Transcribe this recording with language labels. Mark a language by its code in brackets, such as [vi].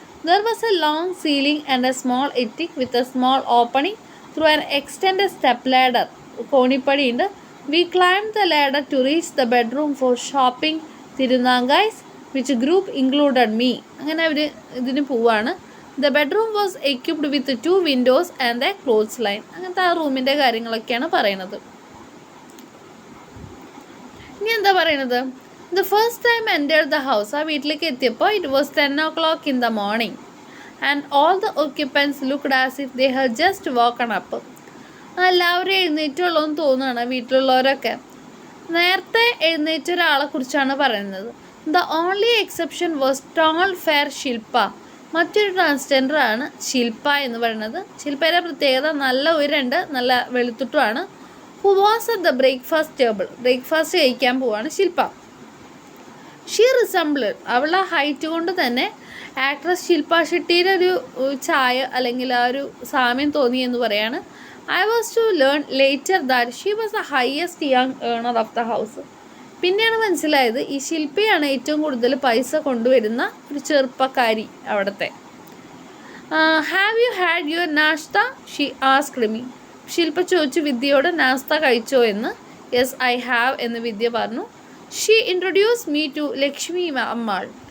[en] There was a long ceiling and a small attic with a small opening through an extended step ladder. [ml] കോണിപ്പടിയുണ്ട്. [en] We climbed the ladder to reach the bedroom for shopping thirunangais which group included me. [ml] അങ്ങനെ അവർ ഇതിന് പോവാണ്. [en] The bedroom was equipped with 2 windows and a clothesline. [ml] അങ്ങനത്തെ ആ റൂമിൻ്റെ കാര്യങ്ങളൊക്കെയാണ് പറയുന്നത്. ഇനി എന്താ പറയുന്നത്? [en] The first time I entered the house, [ml] ആ വീട്ടിലേക്ക് എത്തിയപ്പോൾ [en] it was 10 o'clock in the morning and all the occupants looked as if they had just woken up. [ml] എല്ലാവരും എഴുന്നേറ്റുള്ളൂ എന്ന് തോന്നുകയാണ് വീട്ടിലുള്ളവരൊക്കെ. നേരത്തെ എഴുന്നേറ്റ ഒരാളെ കുറിച്ചാണ് പറയുന്നത്. [en] The only exception was tall fair Shilpa. [ml] മറ്റൊരു ട്രാൻസ്ജെൻഡർ ആണ് ശില്പ എന്ന് പറയുന്നത്. ശില്പയുടെ പ്രത്യേകത നല്ല ഉയരണ്ട്, നല്ല വെളുത്തിട്ടുമാണ്. [en] Who was at the breakfast table. [ml] Breakfast കഴിക്കാൻ പോവാണ് ശില്പ. [en] she resembled, [ml] അവളുടെ ഹൈറ്റ് കൊണ്ട് തന്നെ ആക്ട്രസ് ശില്പ ഷെട്ടിയുടെ ഒരു ചായ അല്ലെങ്കിൽ ആ ഒരു സാമ്യം തോന്നി എന്ന് പറയാണ്. [en] I was to learn later that she was the highest young earner of the house. [ml] പിന്നെയാണ് മനസ്സിലായത് ഈ ശില്പയാണ് ഏറ്റവും കൂടുതൽ പൈസ കൊണ്ടുവരുന്ന ഒരു ചെറുപ്പക്കാരി അവിടുത്തെ. [en] Have you had your nashta she asked me. [ml] ശില്പ ചോദിച്ചു വിദ്യയോട് നാസ്ത കഴിച്ചോ എന്ന്. [en] yes I have [ml] എന്ന് വിദ്യ പറഞ്ഞു. [en] She introduce me to Lakshmi Ammal.